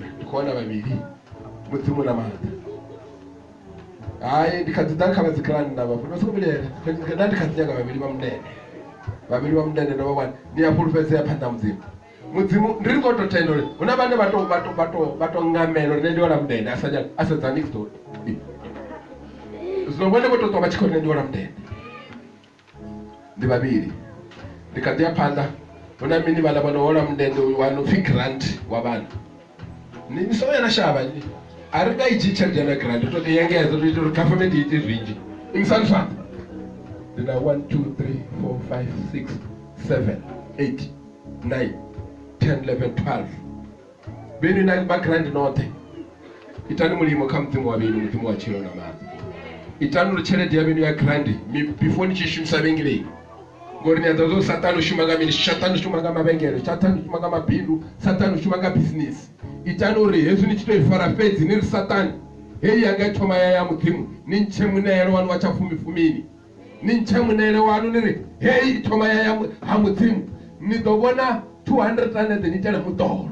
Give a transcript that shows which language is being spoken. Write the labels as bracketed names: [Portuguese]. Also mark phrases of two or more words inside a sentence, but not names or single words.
[Venda] Ndikuona vhavhili mudzimu na maḓa hayi ndikhadziḓa kha vhadzikhalani na vhafu vhasikomilela nda ndikhadzinyanga vhavhili vha mundende no vha ni ya fhulufhedzea phanḓa mudzimu ndi ri khou tou tenda uri hu na vhane vha to ngamela uri nṋe ndi wala mundende a sedza [English] next door [Venda] zwino vhone vho tou ṱwa vha tshi khou ri nṋe ndi wala mundende ndi vhavhili ndi kha ḓi ya phanḓa hu na mini vhala vha no hola mundende wa no pfi grant wa vhana ni soya na shavha a ri nga i dzhi tshelede na grant to ḓi engedza uri government i ite zwinzhi imsanifana ndi na 1 2 3 4 5 6 7 8 9 10 11 12 beni na ba grant note itani mulimo kha mudzimu wa beni mudzimu wa tshilo na maḓi itani uri tshelede ya beni ya grant before ni tshi shumisa vhengileni ngori ni a ḓo Satani u shuma nga mini Satani u shuma nga mavhengele Satani u shuma nga mabindu Satani u shuma nga business itani uri hezwi ni tshi tou fara fhedzi ni ri Satani heyi yanga thoma ya mudzimu ni ntshe munelo wanu wa tshafumifumini ni ntshe munelo wanu ni ri heyi thoma ya ha mudzimu ni ḓo vhona 200 rand ni itela muḓolo.